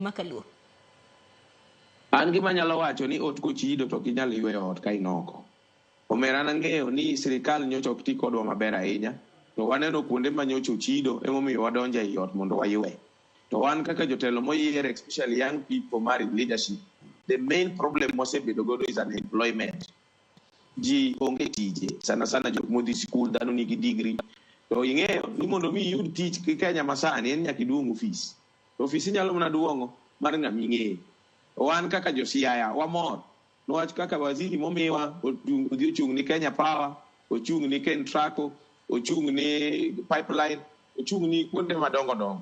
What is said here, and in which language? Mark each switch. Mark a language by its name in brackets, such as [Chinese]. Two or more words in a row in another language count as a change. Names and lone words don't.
[Luo (Kenya and Tanzania)] makaluo. An gima nyalo wacho ni ot kochido to kinyalo yweyo ot ka inoko. Omera nang'eyo ni sirikal nyocha ok ti kodwa maber ahinya, to waneno kuonde ma nyocha ochido emomiyo wadonjo ei ot mondo waywe. To wan kaka jotelo moyier, [English] especially young people mar leadership, the main problem [Luo (Kenya and Tanzania)] mosebedo godo [English] is unemployment. [Luo (Kenya and Tanzania)] Ji onge tije, sana jok modhi skul, dhano nigi degree. To ing'eyo ni mondo mi yud tich ki Kenya masani en nyaka iduong' ofis. To ofis inyalo mana duong'o mar ng'ama ing'eyo. Wan kaka josiaya wamor niwach kaka waziri momiwa odhi ochung' ni Kenya Power, ochung' ni Kentraco, ochung' ni pipeline, ochung' ni kuonde madongo.